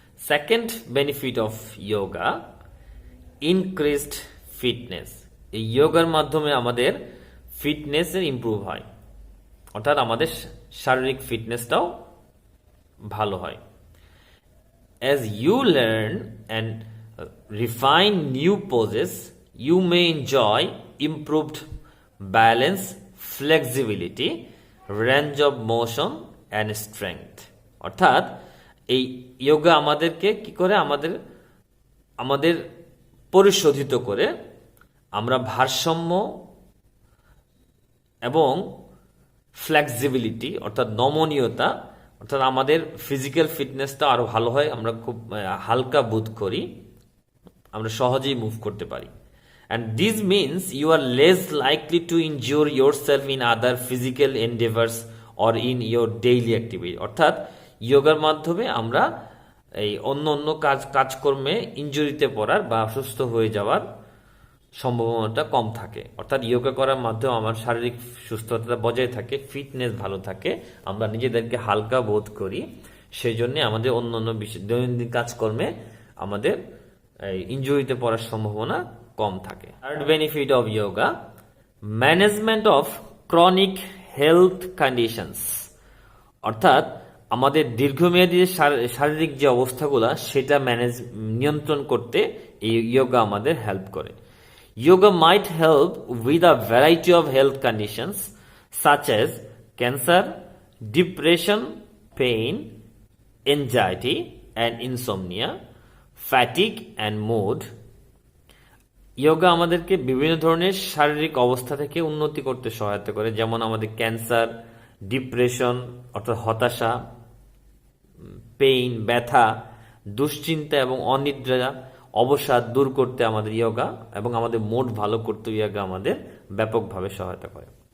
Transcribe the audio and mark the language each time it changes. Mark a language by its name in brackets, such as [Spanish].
[English] Second benefit of yoga, increased fitness. [Bangla] এই যোগার মাধ্যমে আমাদের ফিটনেসের ইমপ্রুভ হয়, অর্থাৎ আমাদের শারীরিক ফিটনেসটাও ভালো হয়। [English] As you learn and refine new poses, you may enjoy improved balance, flexibility, range of motion and strength. [Bangla] অর্থাৎ এই যোগা আমাদেরকে কি করে, আমাদের পরিশোধিত করে আমরা ভারসাম্য এবং ফ্লেক্সিবিলিটি অর্থাৎ নমনীয়তা, অর্থাৎ আমাদের ফিজিক্যাল ফিটনেসটা আরো ভালো হয়, আমরা খুব হালকা বোধ করি, আমরা সহজেই মুভ করতে পারি। [English] And this means you are less likely to injure yourself in other physical endeavors or in your daily activity. [Bangla] অর্থাৎ যোগার মাধ্যমে আমরা এই অন্য কাজকর্মে ইনজুরিতে পড়ার বা অসুস্থ হয়ে যাওয়ার সম্ভাবনাটা কম থাকে। অর্থাৎ যোগা করার মাধ্যমে আমার শারীরিক সুস্থতা বজায় থাকে, ফিটনেস ভালো থাকে, আমরা নিজেদেরকে হালকা বোধ করি, সেই জন্য আমাদের অন্যান্য দৈনন্দিন কাজকর্মে আমাদের ইনজুরিতে পড়ার সম্ভাবনা কম থাকে। [English] Third benefit of yoga, management of chronic health conditions. [Bangla] অর্থাৎ আমাদের দীর্ঘমেয়াদী শারীরিক যে অবস্থাগুলো সেটা নিয়ন্ত্রণ করতে এই যোগা আমাদের হেল্প করে। [English] Yoga might help with a variety of health conditions such as cancer, depression, pain, anxiety and insomnia, fatigue and mood. [Bangla] Yoga আমাদেরকে বিভিন্ন ধরনের শারীরিক অবস্থা থেকে উন্নতি করতে সহায়তা করে, যেমন আমাদের ক্যান্সার, ডিপ্রেশন অর্থাৎ হতাশা, পেইন ব্যথা, দুশ্চিন্তা এবং অনিদ্রা অবসাদ দূর করতে আমাদের যোগা এবং আমাদের মুড ভালো করতে যোগা আমাদের ব্যাপকভাবে সহায়তা করে।